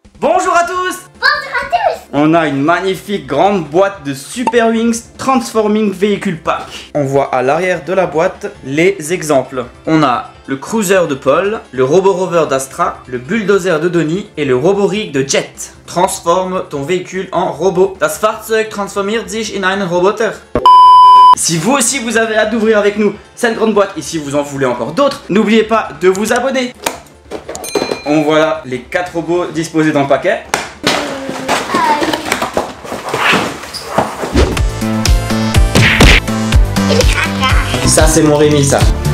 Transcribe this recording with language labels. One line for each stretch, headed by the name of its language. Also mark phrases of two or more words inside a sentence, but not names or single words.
French: Bonjour à tous. On a une magnifique grande boîte de Super Wings Transforming Vehicle Pack. On voit à l'arrière de la boîte les exemples. On a le Cruiser de Paul, le Robo Rover d'Astra, le Bulldozer de Donnie et le Robo Rig de Jet. Transforme ton véhicule en robot.
German: Das Fahrzeug transformiert sich in einen Roboter.
French: Si vous aussi vous avez hâte d'ouvrir avec nous cette grande boîte et si vous en voulez encore d'autres, n'oubliez pas de vous abonner. On voit là les 4 robots disposés dans le paquet. Ça c'est mon Rémi ça.